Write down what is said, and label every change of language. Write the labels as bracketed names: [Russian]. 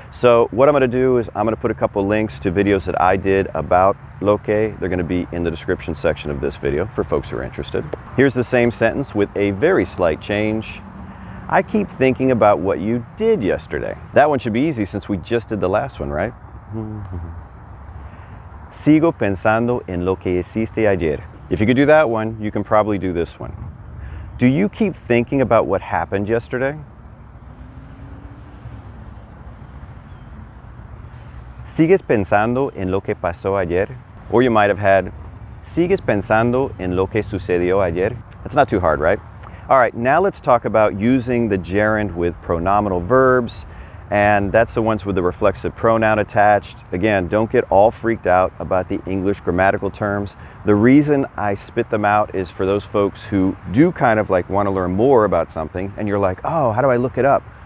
[English] So what I'm going to do is I'm going to put a couple links to videos that I did about lo que. They're going to be in the description section of this video for folks who are interested. Here's the same sentence with a very slight change. I keep thinking about what you did yesterday. That one should be easy since we just did the last one, right? [Spanish] Sigo pensando en lo que hiciste ayer. [English] If you could do that one, you can probably do this one. Do you keep thinking about what happened yesterday? [Spanish] ¿Sigues pensando en lo que pasó ayer? [English] Or you might have had, [Spanish] ¿sigues pensando en lo que sucedió ayer? [English] It's not too hard, right? All right, now let's talk about using the gerund with pronominal verbs, and that's the ones with the reflexive pronoun attached. Again, don't get all freaked out about the English grammatical terms. The reason I spit them out is for those folks who do kind of like want to learn more about something, and you're like, oh, how do I look it up?